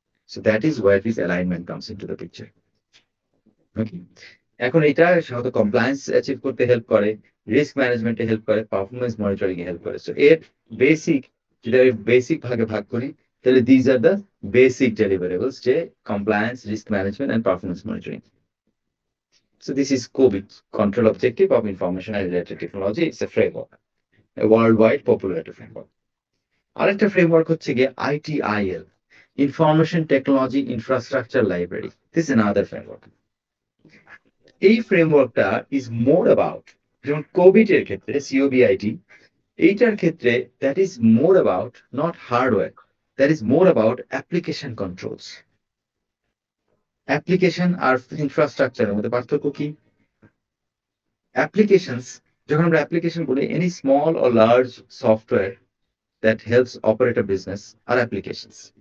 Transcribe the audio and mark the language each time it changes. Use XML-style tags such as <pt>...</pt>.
<en>So that is where this alignment comes into the picture.</en> <bn>ওকে, এখন এটা সাধারণত compliance achieve করতে হেল্প করে, রিস্ক ম্যানেজমেন্টে হেল্প করে, পারফরমেন্স মনিটরিং এ হেল্প করে। সো এর বেসিক, যদি আমি বেসিক ভাগে ভাগ করি, তাহলে</bn> <en>these are the basic deliverables,</en> <bn>যে compliance, risk management and performance monitoring.</bn> <en>So this is COVID, Control Objective of Information and Related Technology. It's a framework, a worldwide popular framework.</en> <bn>আরেকটা framework হচ্ছে গিয়ে</bn> <en>ITIL, Information Technology Infrastructure Library. This is another framework.</en> <bn>এই ফ্রেমওয়ার্কটা</bn> <en>is more about,</en> <bn>যেমন Covid এর ক্ষেত্রে COBIT, এইটার ক্ষেত্রে</bn> <en>That is more about not hardware, that is more about application controls.</en> <bn>Application আর ইনফ্রাস্ট্রাকচারের মধ্যে পার্থক্য কি? অ্যাপ্লিকেশনস, যখন আমরা অ্যাপ্লিকেশন বলি,</bn> <en>Any small or large software that helps operate a business are applications.</en>